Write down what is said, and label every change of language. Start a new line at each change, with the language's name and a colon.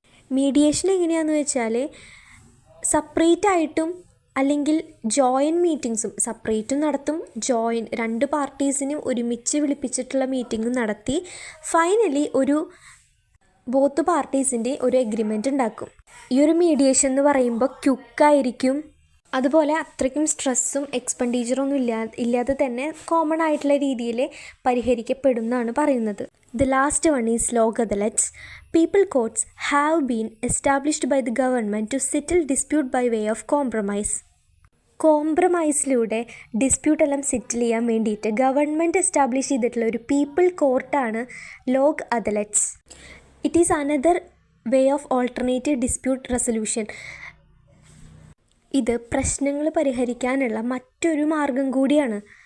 Malayalam: Mediation എങ്ങനെയാണെന്ന് വെച്ചാൽ separate ആയിട്ടും അല്ലെങ്കിൽ ജോയിൻറ്റ് മീറ്റിങ്സും സെപ്പറേറ്റും നടത്തും, 2 പാർട്ടീസിനും ഒരുമിച്ച് വിളിപ്പിച്ചിട്ടുള്ള മീറ്റിങ്ങും നടത്തി ഫൈനലി ബോത്ത് പാർട്ടീസിൻ്റെ ഒരു എഗ്രിമെൻറ്റ് ഉണ്ടാക്കും. ഈ ഒരു മീഡിയേഷൻ എന്ന് പറയുമ്പോൾ ക്വിക്കായിരിക്കും. അതുപോലെ അത്രയ്ക്കും സ്ട്രെസ്സും എക്സ്പെൻഡിച്ചറൊന്നും ഇല്ലാതെ തന്നെ കോമൺ ആയിട്ടുള്ള രീതിയിൽ പരിഹരിക്കപ്പെടും എന്നാണ് പറയുന്നത്.
English: The last one is law adelates. People courts have been established by the government to settle dispute by way of compromise.
Malayalam: കോംപ്രമൈസിലൂടെ ഡിസ്പ്യൂട്ടെല്ലാം സെറ്റിൽ ചെയ്യാൻ വേണ്ടിയിട്ട് ഗവൺമെൻറ് എസ്റ്റാബ്ലിഷ് ചെയ്തിട്ടുള്ള ഒരു people കോർട്ടാണ് log അദലറ്റ്സ്.
English: It is another way of alternative dispute resolution.
Malayalam: ഇത് പ്രശ്നങ്ങൾ പരിഹരിക്കാനുള്ള മറ്റൊരു മാർഗം കൂടിയാണ്.